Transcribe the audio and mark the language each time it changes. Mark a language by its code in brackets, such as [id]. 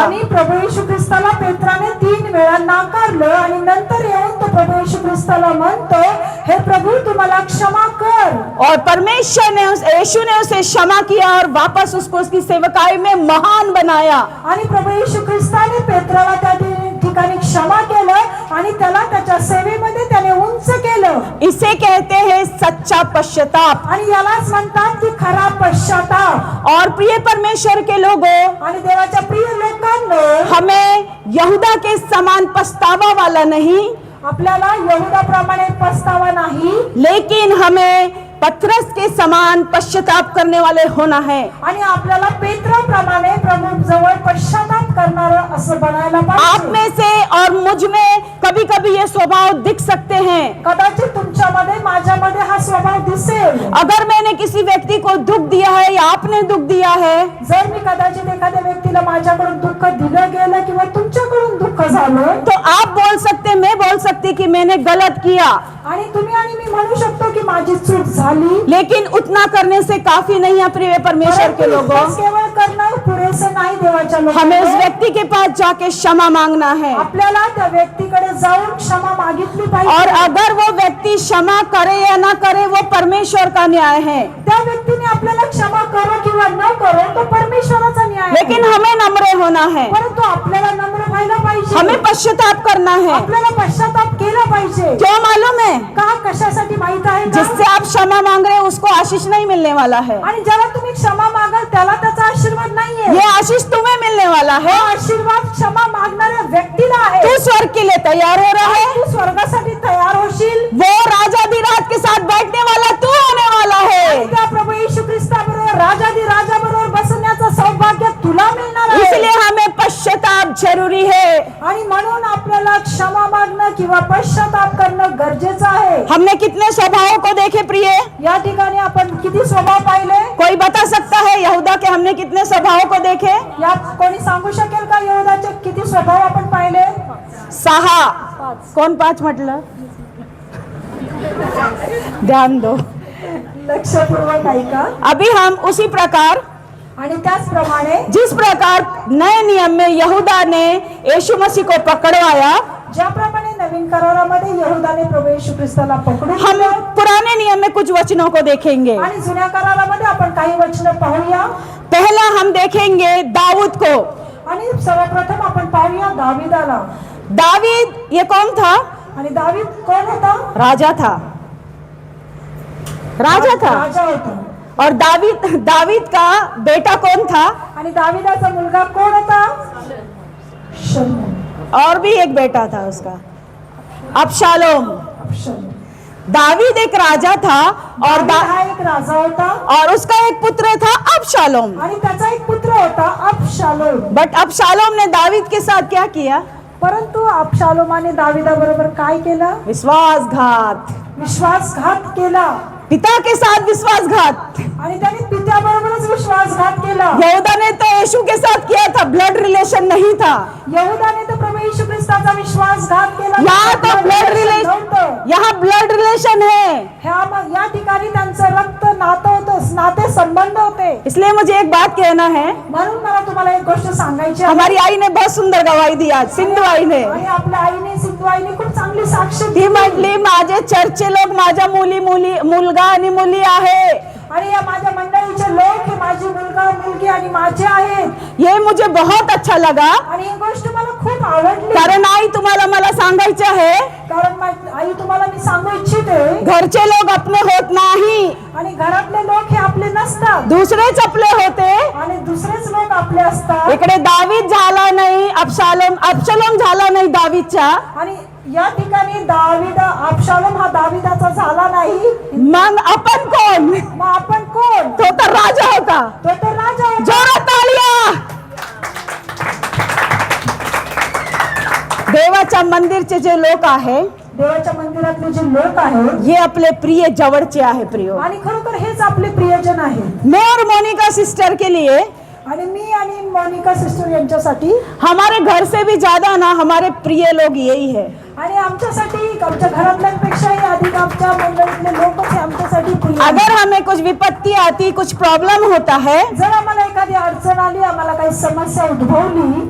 [mr] आणि प्रभू येशू ख्रिस्ताला पेत्राने 3 वेळा नाकारलं, आणि नंतर येऊन तो प्रभू येशू ख्रिस्ताला म्हणतो, हे प्रभु तू मला क्षमा कर. [hi] और परमेश्वर ने यीशु ने उसे क्षमा किया और वापस उसको उसकी सेवकाई में महान बनाया. [mr] आणि प्रभू येशू ख्रिस्ताने पेत्राला त्या ठिकाणी क्षमा केलं आणि त्याला त्याच्या सेवेमध्ये त्याने उंच केलं. [hi] इसे कहते हैं सच्चा पश्चाताप. [mr] आणि यालाच म्हणतात की खरा पश्चाताप. [hi] और प्रिय परमेश्वर के लोगों, [mr] आणि देवाच्या प्रिय लोकांनो, [hi] हमें यहूदा के समान पछतावा वाला नहीं, [mr] आपल्याला यहूदाप्रमाणे पछतावा नाही, [hi] लेकिन हमें पतरस के समान पश्चाताप करने वाले होना है. [mr] आणि आपल्याला पेत्राप्रमाणे प्रभू जवळ पश्चाताप करणारं असं बनायला [hi] आप [mr] पाहिजे. [hi] में से और मुझ में कभी कभी ये स्वभाव दिख सकते हैं. [mr] कदाचित तुमच्यामध्ये माझ्यामध्ये हा स्वभाव दिसेल. [hi] अगर मैंने किसी व्यक्ति को दुख दिया है या आपने दुख दिया है, [mr] जर मी कदाचित एखाद्या व्यक्तीला माझ्याकडून दुःख दिलं गेलं किंवा तुमच्याकडून दुःख झालं, [hi] तो आप बोल सकते, मैं बोल सकती कि मैंने गलत किया, [mr] आणि तुम्ही आणि मी म्हणू शकतो की माझी चूक झाली. [hi] लेकिन उतना करने से काफी नहीं है प्रिय परमेश्वर के लोगों. [mr] परंतु केवळ करणं पुरेसं नाही देवाच्या [hi] हमें उस [mr] लोकांनो. [hi] व्यक्ति के पास जाके क्षमा मांगना है. [mr] आपल्याला त्या व्यक्तीकडे जाऊन क्षमा मागितली पाहिजे. [hi] और अगर वो व्यक्ति क्षमा करे या ना करे वो परमेश्वर का न्याय है. [mr] त्या व्यक्तीने आपल्याला क्षमा करो किंवा न करो तो परमेश्वराचा न्याय आहे. [hi] लेकिन हमें नम्र होना है, [mr] परंतु आपल्याला नम्र व्हायला पाहिजे. [hi] हमें पश्चाताप करना है. [mr] आपल्याला पश्चाताप केला पाहिजे. [hi] क्यों मालूम है? [mr] का? कशासाठी माहित आहे का? [hi] जिससे आप क्षमा मांग रहे हो उसको आशीष नहीं मिलने वाला है. [mr] आणि ज्याला तुम्ही क्षमा मागाल त्याला त्याचा आशीर्वाद नाहीये. [hi] ये आशीष तुम्हें मिलने वाला है. [mr] हा आशीर्वाद क्षमा मागणाऱ्या व्यक्तीला आहे. [hi] तू स्वर्ग के लिए तैयार हो रहा है. [mr] तू स्वर्गासाठी तयार होशील. [hi] वो राजाधिराज के साथ बैठने वाला तू होने वाला है. [mr] त्या प्रभू येशू ख्रिस्ताबरोबर राजाधिराजाबरोबर बसण्याचं सौभाग्य तुला मिळणार आहे. [hi] इसलिए हमें पश्चाताप जरूरी है. [mr] आणि म्हणून आपल्याला क्षमा मागणं किंवा पश्चाताप करणं गरजेचं आहे. [hi] हमने कितने स्वभावों को देखे प्रिय? [mr] या ठिकाणी आपण किती स्वभाव पाहिले? [hi] कोई बता सकता है यहूदा के हमने कितने स्वभावों को देखे? [mr] यात कोणी सांगू शकेल का यहूदाचे किती स्वभाव आपण पाहिले? 6. कोण 5 म्हटलं? [hi] ध्यान दो. [mr] लक्षपूर्वक ऐका. [hi] अभी हम उसी प्रकार, [mr] आणि त्याचप्रमाणे [hi] जिस प्रकार नए नियम में यहूदा ने यीशु मसीह को पकड़वाया, [mr] ज्याप्रमाणे नवीन करारामध्ये यहूदाने प्रभू येशू ख्रिस्ताला पकडून [hi] हम [mr] ठेवलं. [hi] पुराने नियम में कुछ वचनों को देखेंगे. [mr] आणि जुन्या करारामध्ये आपण काही वचन पाहूया. [hi] पहला हम देखेंगे दाऊद को. [mr] आणि सर्वप्रथम आपण पाहूया दाविदाला. [hi] दावीद ये कौन था? [mr] आणि दावीद कोण होता? [hi] राजा था. राजा था. [mr] राजा होता. [hi] और दावीद का बेटा कौन था? [mr] आणि दाविदाचा मुलगा कोण होता? शमूएल. [hi] और भी एक बेटा था उसका, अबशालोम. शमूएल. दावीद एक राजा था और [mr] दावीद हा एक राजा होता [hi] और उसका एक पुत्र था अबशालोम. [mr] आणि त्याचा एक पुत्र होता अबशालोम. [hi] बट अबशालोम ने दावीद के साथ क्या किया? [mr] परंतु अबशालोमाने दाविदाबरोबर काय केलं? विश्वासघात. विश्वासघात केला. [hi] पिता के साथ विश्वासघात. [mr] आणि त्याने पित्याबरोबरच विश्वासघात केला. [hi] यहूदा ने तो यीशु के साथ किया था, ब्लड रिलेशन नहीं था. [mr] यहूदाने तर प्रभू येशू ख्रिस्ताचा विश्वासघात केला. [hi] यहाँ तो ब्लड रिलेशन, [mr] नव्हतं. [hi] यहाँ ब्लड रिलेशन है. [mr] या ठिकाणी त्यांचं रक्त नातं होतं, नाते संबंध होते. [hi] इसलिए मुझे एक बात कहना है. [mr] म्हणून मला तुम्हाला एक गोष्ट सांगायची आहे. [hi] हमारी आई ने बहुत सुंदर गवाही दी आज, सिंधू आई ने. [mr] आणि आपल्या आईने सिंधू आईने खूप चांगली साक्ष ती दिली. म्हटली माझे चर्चचे लोक माझ्या मुलगा आणि मुली आहे. आणि या माझ्या मंडळीचे लोक हे माझी मुलगा मुलगी आणि माझे आहेत. [hi] ये मुझे बहुत अच्छा लगा. [mr] आणि ही गोष्ट मला खूप आवडली. कारण आई तुम्हाला मला सांगायचं आहे, कारण आई तुम्हाला मी सांगू इच्छिते, घरचे लोक अपने होत नाही, आणि घरातले लोक हे आपले नसतात, दुसरेच आपले होते. आणि दुसरेच लोक आपले असतात. इकडे दावीद झाला नाही, अबशालोम झाला नाही दावीदचा. आणि या ठिकाणी अबशालोम हा दाविदाचा झाला नाही. मग आपण कोण? मग आपण कोण? तो तर राजा होता. तो तर राजा होता. जोरात तालिया. देवाच्या मंदिरचे जे लोक आहे, देवाच्या मंदिरातले जे लोक आहेत, हे आपले प्रिय जवळचे आहे प्रियो. आणि खरोखर हेच आपले प्रियजन आहेत. [hi] मैं और मोनिका सिस्टर के लिए, [mr] आणि मी आणि मोनिका सिस्टर यांच्यासाठी, [hi] हमारे घर से भी ज्यादा ना हमारे प्रिय लोग यही है. [mr] आणि आमच्यासाठी आमच्या घरातल्यांपेक्षाही अधिक आमच्या मंडळीतले लोकच हे आमच्यासाठी प्रिय आहेत. [hi] अगर हमें कुछ विपत्ति आती, कुछ प्रॉब्लम होता है, [mr] जर आम्हाला एखादी अडचण आली, आम्हाला काही समस्या उद्भवली,